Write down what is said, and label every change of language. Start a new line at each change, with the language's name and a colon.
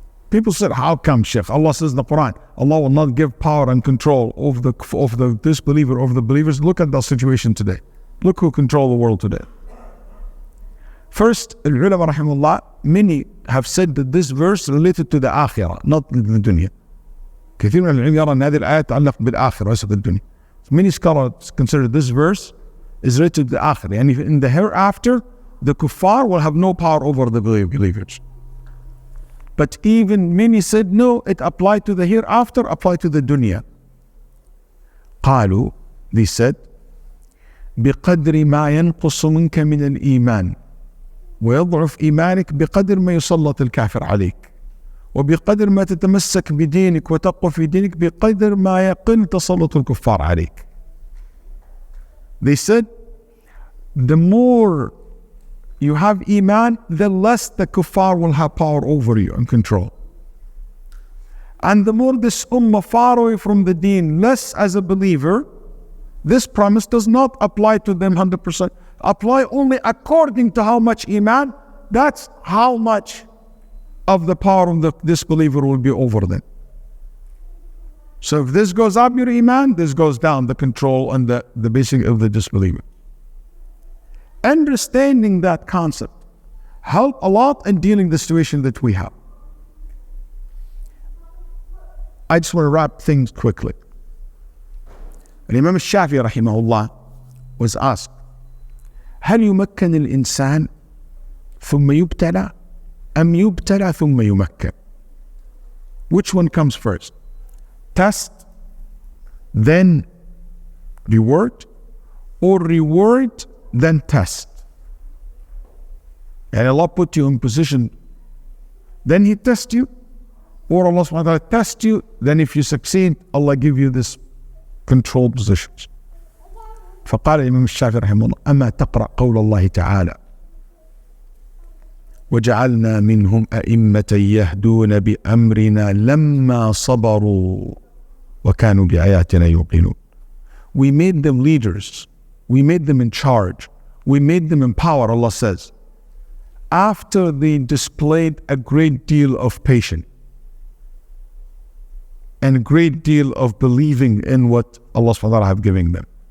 English: People said, how come, Shaykh? Allah says in the Quran, Allah will not give power and control of the disbeliever over the believers. Look at the situation today. Look who control the world today. First, ulama rahimahullah, many have said that this verse related to the akhirah, not the dunya.
Arabic: كثير من العلم يرى أن هذه الآية تتعلق بالآخرة وليس بالدنيا.
English: Many scholars consider this verse is related to the akhirah. And in the hereafter, the kuffar will have no power over the believers. But even many said, no, it applied to the hereafter, applied to the dunya.
Arabic: قالوا,
English: they said,
Arabic: بقدر ما ينقص منك من الإيمان ويضعف إيمانك بقدر ما يسلط الكافر عليك وبقدر ما تتمسك بدينك وتقوى في دينك بقدر ما يقل تسلط الكفار عليك.
English: They said, the more you have iman, the less the kuffar will have power over you and control. And the more this ummah far away from the deen, less as a believer, this promise does not apply to them 100%. Apply only according to how much iman, that's how much of the power of the disbeliever will be over them. So if this goes up your iman, this goes down, the control and the basic of the disbeliever. Understanding that concept help a lot in dealing with the situation that we have. I just want to wrap things quickly. And Imam Shafi'i rahimahullah was asked,
Arabic: هل يمكن الإنسان ثم يبتلى أم يبتلى ثم يمكن?
English: Which one comes first? Test, then reward, or reward, then test? And Allah put you in position, then He tests you, or Allah subhanahu wa ta'ala tests you, then if you succeed, Allah give you this controlled positions.
Arabic: فقال الإمام الشافعي رحمه الله أما تقرأ قول الله تعالى وجعلنا منهم أئمة يهدون بأمرنا لما صبروا وكانوا بآياتنا يوقنون.
English: We made them leaders, we made them in charge, we made them in power, Allah says, after they displayed a great deal of patience and a great deal of believing in what Allah subhanahu wa ta'ala have given them.